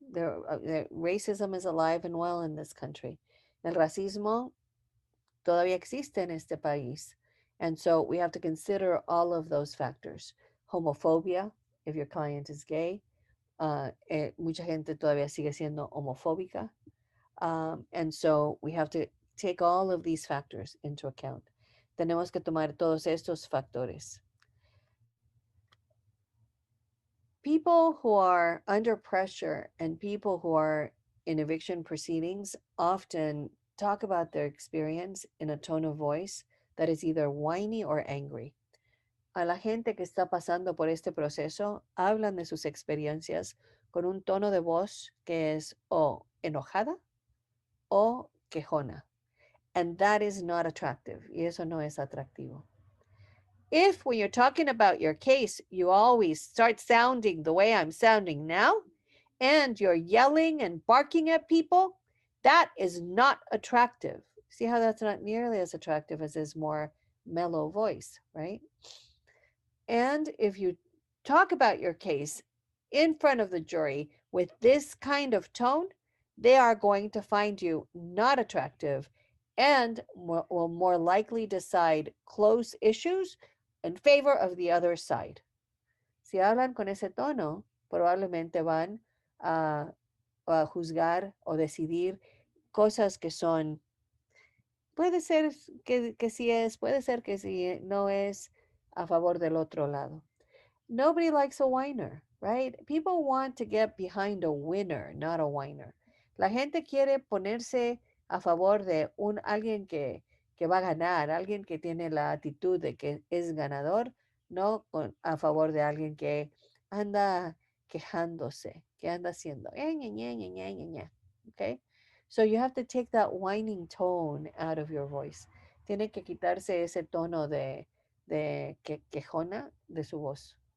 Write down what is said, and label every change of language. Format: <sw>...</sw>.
<en>Racism is alive and well in this country.</en> <es>El racismo todavía existe en este país.</es> <en>And so we have to consider all of those factors. Homophobia, if your client is gay.</en> <es>Mucha gente todavía sigue siendo homofóbica.</es> <en>And so we have to take all of these factors into account.</en> <es>Tenemos que tomar todos estos factores.</es> <en>People who are under pressure and people who are in eviction proceedings often talk about their experience in a tone of voice that is either whiny or angry.</en> <es>A la gente que está pasando por este proceso hablan de sus experiencias con un tono de voz que es o enojada o quejona.</es> <en>And that is not attractive.</en> <es>Y eso no es atractivo.</es> <en>If when you're talking about your case, you always start sounding the way I'm sounding now, and you're yelling and barking at people, that is not attractive. See how that's not nearly as attractive as his more mellow voice, right? And if you talk about your case in front of the jury with this kind of tone, they are going to find you not attractive and will more likely decide close issues in favor of the other side.</en> <es>Si hablan con ese tono, probablemente van a juzgar o decidir cosas que son, puede ser que sí es, puede ser que sí no es a favor del otro lado.</es> <en>Nobody likes a whiner, right? People want to get behind a winner, not a whiner.</en> <es>La gente quiere ponerse a favor de alguien que va a ganar, alguien que tiene la actitud de que es ganador, no a favor de alguien que anda quejándose, que anda haciendo, ña, ña, ña, ña, ña, ña.</es> <en>Okay? So you have to take that whining tone out of your voice.</en> <es>Tiene que quitarse ese tono de quejona de su voz.</es>